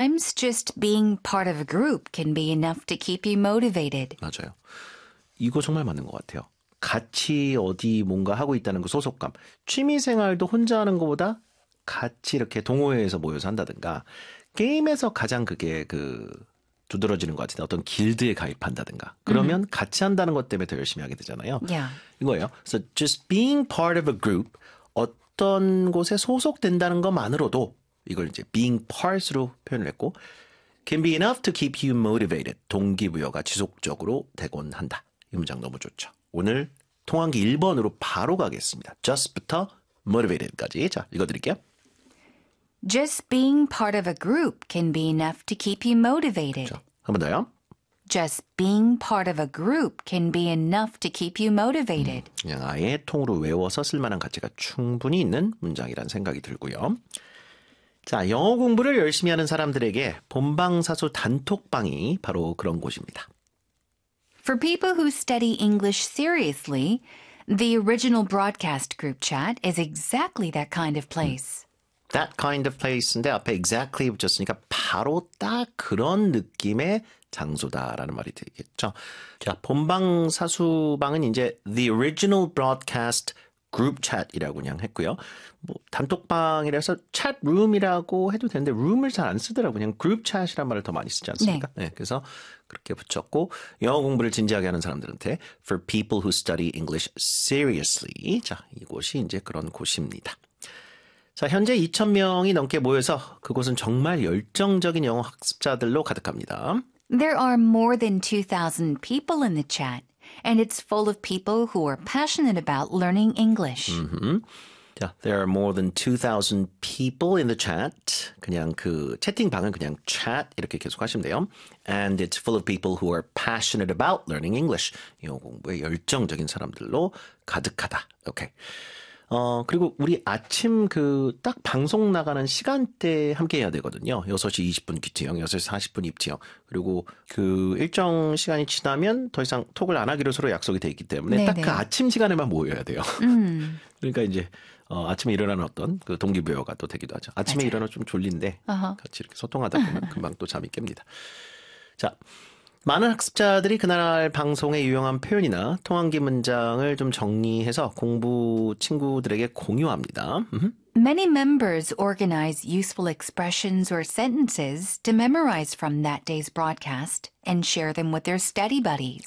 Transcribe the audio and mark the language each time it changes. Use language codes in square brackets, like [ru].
[en] I'm just being part of a group can be enough to keep you motivated. [ko] 맞아요. 이거 정말 맞는 것 같아요. 같이 어디 뭔가 하고 있다는 그 소속감. 취미 생활도 혼자 하는 것보다 같이 이렇게 동호회에서 모여서 한다든가, 게임에서 가장 그게 두드러지는 것 같은데, 어떤 길드에 가입한다든가. 그러면 같이 한다는 것 때문에 더 열심히 하게 되잖아요. 이거예요. [en] So just being part of a group. [ko] 어떤 곳에 소속된다는 것만으로도 이걸 이제 [en] being part으로 [ko] 표현을 했고, [en] can be enough to keep you motivated. [ko] 동기부여가 지속적으로 되곤 한다. 이 문장 너무 좋죠. 오늘 통환기 1번으로 바로 가겠습니다. just부터 motivated까지. 자, 읽어드릴게요. [en] Just being part of a group can be enough to keep you motivated. [ko] 그렇죠. 한번 더요. [en] Just being part of a group can be enough to keep you motivated. [ko] 그냥 아예 통으로 외워서 쓸 만한 가치가 충분히 있는 문장이란 생각이 들고요. 자, 영어 공부를 열심히 하는 사람들에게 본방사수 단톡방이 바로 그런 곳입니다. [en] For people who study English seriously, the original broadcast group chat is exactly that kind of place. That kind of place [ko] 인데 앞에 exactly 붙였으니까 바로 딱 그런 느낌의 장소다라는 말이 되겠죠. 자, 본방 사수방은 이제 [en] the original broadcast group chat [ko] 이라고 그냥 했고요. 뭐 단톡방이라서 chat room이라고 해도 되는데 room을 잘안 쓰더라고요. 그냥 group chat이란 말을 더 많이 쓰지 않습니까? 네, 그래서 그렇게 붙였고 영어 공부를 진지하게 하는 사람들한테 [en] for people who study English seriously, [ko] 자, 이곳이 이제 그런 곳입니다. 자, 현재 2,000명이 넘게 모여서 그곳은 정말 열정적인 영어 학습자들로 가득합니다. [en] There are more than 2,000 people in the chat, and it's full of people who are passionate about learning English. 자, there are more than 2,000 people in the chat. [ko] 그냥 그 채팅방은 그냥 chat 이렇게 계속 하시면 돼요. [en] And it's full of people who are passionate about learning English. [ko] 영어 공부에 열정적인 사람들로 가득하다. 오케이. 그리고 우리 아침 딱 방송 나가는 시간대에 함께 해야 되거든요. 6시 20분 귀티형, 6시 40분 입티형. 그리고 그 일정 시간이 지나면 더 이상 톡을 안 하기로 서로 약속이 돼 있기 때문에 딱그 아침 시간에만 모여야 돼요. 그러니까 이제, 아침에 일어나는 어떤 그 동기부여가 또 되기도 하죠. 아침에 일어나 좀 졸린데 같이 이렇게 소통하다 보면 금방 또 잠이 깹니다. 자. 많은 학습자들이 그날 방송에 유용한 표현이나 통환기 문장을 좀 정리해서 공부 친구들에게 공유합니다. [en] Many members organize useful expressions or sentences to memorize from that day's broadcast and share them with their study buddies.